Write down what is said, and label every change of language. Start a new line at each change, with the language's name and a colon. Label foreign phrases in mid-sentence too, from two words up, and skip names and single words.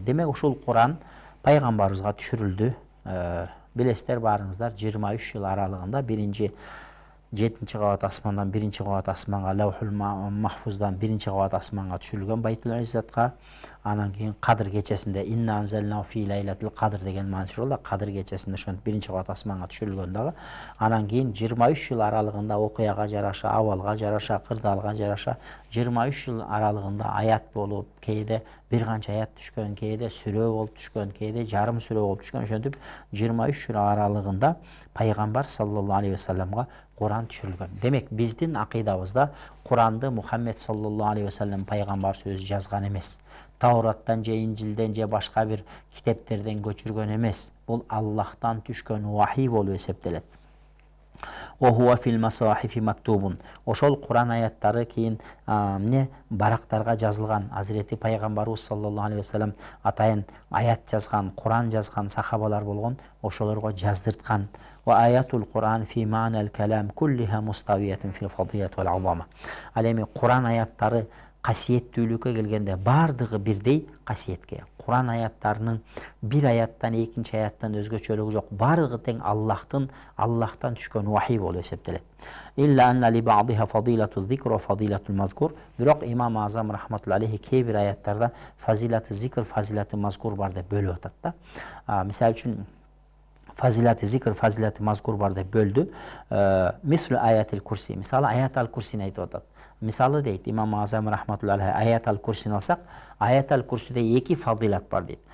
Kyrgyz: Демек ушул Куран пайгамбарыбызга түшүрүлдү. Билесиздер баарыңыздар 23 жыл аралыгында биринчи 7-ci кабат асмандан 1-ci кабат асманга, Лаухул Махфуздан 1-ci кабат асманга түшүрүлгөн Байтул Иззатка. Анан кийин Кадыр кечесинде
Arabic: إنا أنزلناه في ليلة القدر
Kyrgyz: деген мааниси бар. Кадыр кечесинде ошентип 1-ci кабат асманга түшүрүлгөн дагы. Анан кийин 23 жыл аралыгында окуяга жараша, абалга жараша, кырдаалга жараша 23 жыл аралыгында аят болуп, кээде бир канча аят түшкөн, кээде сүрө болуп түшкөн, кээде жарым сүрө болуп түшкөн. Ошентип 23 жыл аралыгында пайгамбар
Arabic: صلى الله عليه وسلم
Kyrgyz: Куран түшүрүлгөн. Демек биздин акыйдабызда Куранды Мухаммед
Arabic: صلى الله عليه وسلم
Kyrgyz: пайгамбар сөзү жазган эмес. Таураттан же Инжилден же башка бир китептерден көчүргөн эмес. Бул Аллахтан түшкөн вахий болуп эсептелет.
Arabic: وهو في المصاحف مكتوب.
Kyrgyz: Ошол Куран аяттары кийин барактарга жазылган. Азирети пайгамбарыбыз
Arabic: صلى الله عليه وسلم
Kyrgyz: атайын аят жазган, Куран жазган сахабалар болгон. Ошолорго жаздырткан.
Arabic: وآيات القرآن في معنى الكلام كلها مستوية في الفضيلة والعظمة.
Kyrgyz: Ал эми Куран аяттары касиеттүүлүккө келгенде бардыгы бирдей касиетке. Куран аяттарынын бир аяттан экинчи аяттан өзгөчөлүгү жок. Бардыгы тең Аллахтан түшкөн вахий болуп эсептелет.
Arabic: إلا أن لبعضها فضيلة الذكر وفضيلة المذكور.
Kyrgyz: Бирок Имам Азам
Arabic: رحمة الله عليه
Kyrgyz: кээ бир аяттарда фазилаты зикр, фазилаты мазкур бар деп бөлүп атат да. Мисалы үчүн фазилаты зикр, фазилаты мазкур бар деп бөлдү.
Arabic: مثل آية الكرسي.
Kyrgyz: Мисалы аятал курсини айтып атат. Мисалы дейт Имам Азам
Arabic: رحمة الله عليه
Kyrgyz: аятал курсини алсак, аятал курсиде эки фазилат бар дейт.